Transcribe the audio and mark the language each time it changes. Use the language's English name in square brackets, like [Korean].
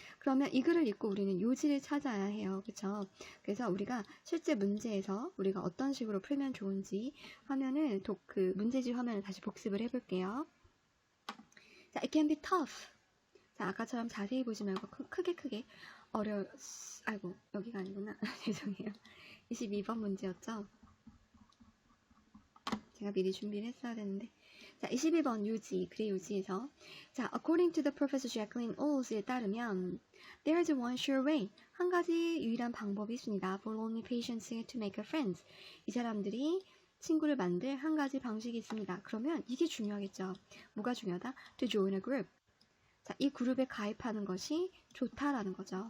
[Korean] 그러면 이 글을 읽고 우리는 요지를 찾아야 해요. 그렇죠? 그래서 우리가 실제 문제에서 우리가 어떤 식으로 풀면 좋은지 화면을 그 문제집 화면을 다시 복습을 해볼게요. [English] 자, it can be tough. [Korean] 자, 아까처럼 자세히 보지 말고 크게 아이고, 여기가 아니구나. 죄송해요. 22번 문제였죠? 제가 미리 준비를 했어야 되는데. 자, 22번 유지, 글의 유지에서 자, [English] according to the Professor Jacqueline Alls에 따르면 there is one sure way. [Korean] 한 가지 유일한 방법이 있습니다. [English] For lonely patients to make a friend. [Korean] 이 사람들이 친구를 만들 한 가지 방식이 있습니다. 그러면 이게 중요하겠죠. 뭐가 중요하다? [English] To join a group. [Korean] 자, 이 그룹에 가입하는 것이 좋다라는 거죠.